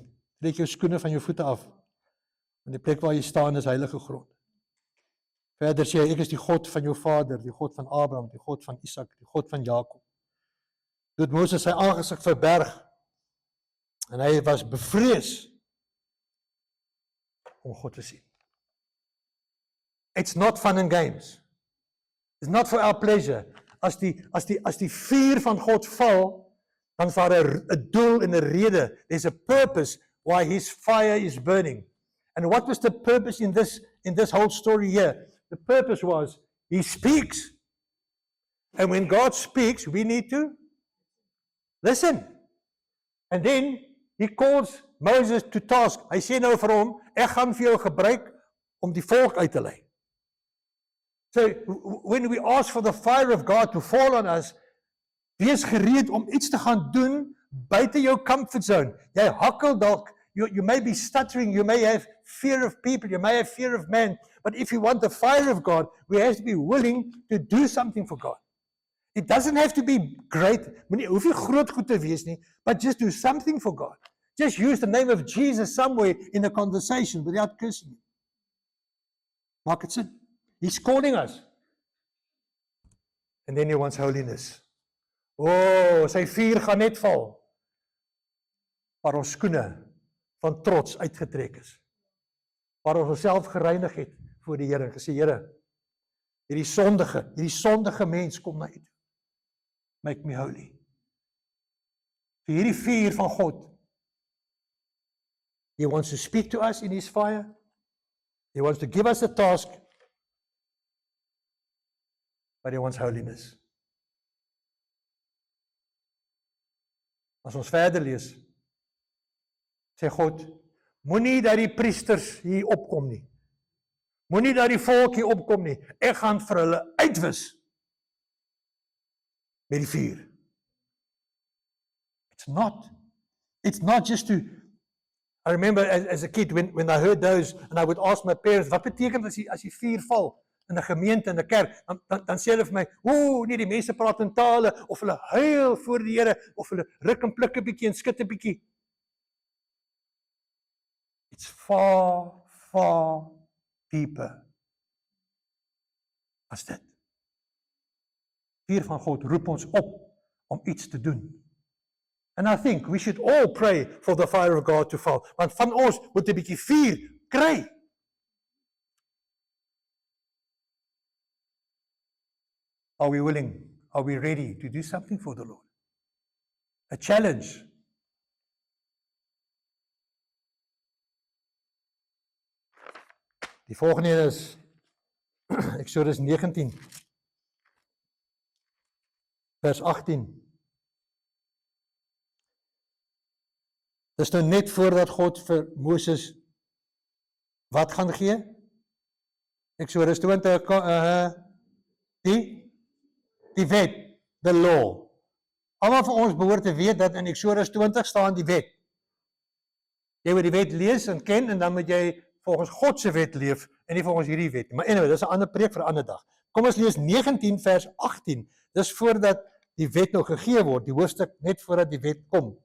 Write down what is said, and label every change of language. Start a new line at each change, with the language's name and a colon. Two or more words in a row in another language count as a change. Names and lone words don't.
Afrikaans: Trek jou skoene van jou voete af. Want die plek waar jy staan is heilige grond. Verder sê hy, ek is die God van jou vader, die God van Abraham, die God van Isak, die God van Jakob. Toe het Moses sy aangesig verberg en hy was bevrees om God te sien.
English: It's not fun and games. It's not for our pleasure.
Afrikaans: As die vuur van God val, dan is daar 'n doel en 'n rede.
English: There's a purpose why his fire is burning. And what was the purpose in this whole story here? The purpose was, he speaks. And when God speaks, we need to listen. And then he calls Moses to task.
Afrikaans: Hy sê nou vir hom, ek gaan vir jou gebruik om die volk uit te lei.
English: So when we ask for the fire of God to fall on us,
Afrikaans: wees gereed om iets te gaan doen buite jou
English: comfort zone.
Afrikaans: Jy hakkel dalk,
English: you may be stuttering, you may have fear of people, you may have fear of man, but if you want the fire of God, we have to be willing to do something for God. It doesn't have to be great,
Afrikaans: hoef nie groot goed te wees nie,
English: but just do something for God. Just use the name of Jesus somewhere in a conversation without cursing him.
Afrikaans: Maak het sin?
English: He's calling us. And then he wants holiness.
Afrikaans: Oh, sy vuur gaan net val. waar ons skoene van trots uitgetrek is. Waar ons onsself gereinig het voor die Here en gesê, Here, hierdie sondige mens kom na U toe.
English: Make me holy.
Afrikaans: So hierdie vuur van God,
English: He wants to speak to us in His fire. He wants to give us a task, but He wants holiness.
Afrikaans: As ons verder lees, sê God, moenie dat die priesters hier opkom nie. Moenie dat die volk hier opkom nie. Ek gaan vir hulle uitwis met die vuur.
English: It's not just to, I remember as a kid when I heard those and I would ask my parents,
Afrikaans: wat beteken as die vuur val in 'n gemeente, in 'n kerk, dan sê hulle vir my, nee, die mense praat in tale, of hulle huil voor die Here, of hulle ruk en pluk 'n bietjie en skud 'n bietjie.
English: It's far, far deeper
Afrikaans: as dit. Vuur van God roep ons op om iets te doen.
English: And I think we should all pray for the fire of God to fall.
Afrikaans: Want van ons moet 'n bietjie vuur kry.
English: Are we willing? Are we ready to do something for the Lord? A challenge.
Afrikaans: Die volgende is Exodus 19, vers 18. Dis nou net voordat God vir Moses wat gaan gee? Exodus 20, die wet,
English: the law.
Afrikaans: Almal van ons behoort te weet dat in Exodus 20 staan die wet. Jy moet die wet lees en ken en dan moet jy volgens God se wet leef en nie volgens hierdie wet nie. Maar anyway, dis 'n ander preek vir 'n ander dag. Kom ons lees 19 vers 18. Dis voordat die wet nou gegee word, die hoofstuk net voordat die wet kom.